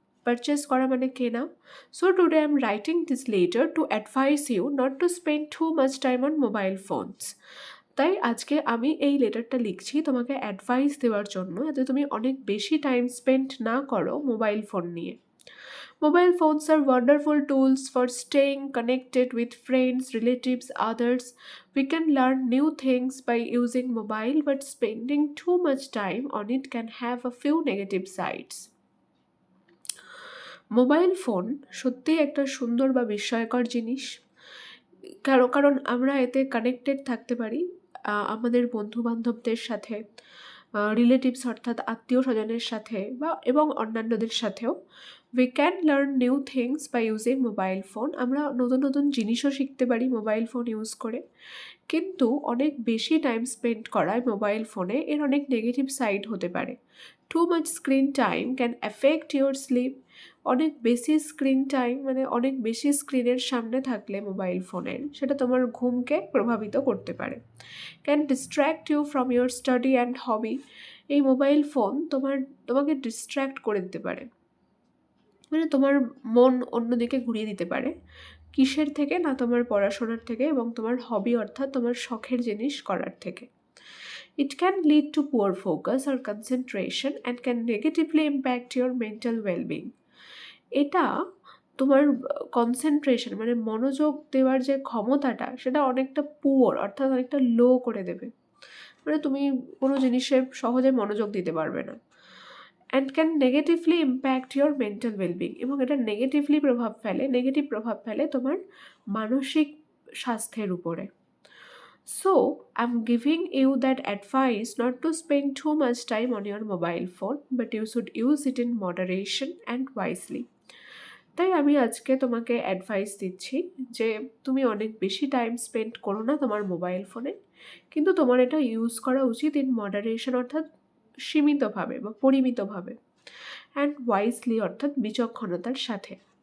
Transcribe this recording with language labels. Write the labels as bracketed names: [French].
[Bangla] Purchase করা মানে কেনা। [English] So today I am writing this letter to advise you not to spend too much time on mobile phones. [Bangla] তাই আজকে আমি এই লেটারটা লিখছি তোমাকে অ্যাডভাইস দেওয়ার জন্য, যাতে তুমি অনেক বেশি টাইম স্পেন্ড না করো মোবাইল ফোন নিয়ে। [English] Mobile phones are wonderful tools for staying connected with friends, relatives, others. We can learn new things by using mobile, but spending too much time on it can have a few negative sides. [Bangla] Mobile phone সত্যিই একটা সুন্দর বা বিস্ময়কর জিনিস, কারণ আমরা এতে connected থাকতে পারি আমাদের বন্ধুবান্ধবদের সাথে, রিলেটিভস অর্থাৎ আত্মীয় স্বজনের সাথে বা এবং অন্যান্যদের সাথেও। [English] We can learn new things by using mobile phone. [Bangla] আমরা নতুন নতুন জিনিসও শিখতে পারি মোবাইল ফোন ইউজ করে। কিন্তু অনেক বেশি টাইম স্পেন্ড করায় মোবাইল ফোনে এর অনেক নেগেটিভ সাইড হতে পারে। [English] Too much screen time can affect your sleep. [Bangla] অনেক বেশি স্ক্রিন টাইম মানে অনেক বেশি স্ক্রিনের সামনে থাকলে মোবাইল ফোনের, সেটা তোমার ঘুমকে প্রভাবিত করতে পারে। [English] Can distract you from your study and hobby. [Bangla] এই মোবাইল ফোন তোমাকে ডিস্ট্র্যাক্ট করে দিতে পারে, মানে তোমার মন অন্যদিকে ঘুরিয়ে দিতে পারে। কিসের থেকে না, তোমার পড়াশোনার থেকে এবং তোমার হবি অর্থাৎ তোমার শখের জিনিস করার থেকে। [English] It can lead to poor focus or concentration and can negatively impact your mental well-being. [Bangla] এটা তোমার কনসেন্ট্রেশন মানে মনোযোগ দেওয়ার যে ক্ষমতাটা, সেটা অনেকটা পুয়ার অর্থাৎ অনেকটা লো করে দেবে। মানে তুমি কোনো জিনিসে সহজে মনোযোগ দিতে পারবে না। [English] and can negatively impact your mental wellbeing, [Bangla] এবং এটা নেগেটিভ প্রভাব ফেলে তোমার মানসিক স্বাস্থ্যের উপরে। [English] So, I'm giving you that advice not to spend too much time on your mobile phone, but you should use it in moderation and wisely. [Bangla] তাই আমি আজকে তোমাকে অ্যাডভাইস দিচ্ছি যে তুমি অনেক বেশি টাইম স্পেন্ড করো না তোমার মোবাইল ফোনে, কিন্তু তোমার এটা ইউজ করা উচিত [English] in moderation [Bangla] অর্থাৎ সীমিতভাবে বা পরিমিতভাবে, অ্যান্ড ওয়াইজলি অর্থাৎ বিচক্ষণতার সাথে।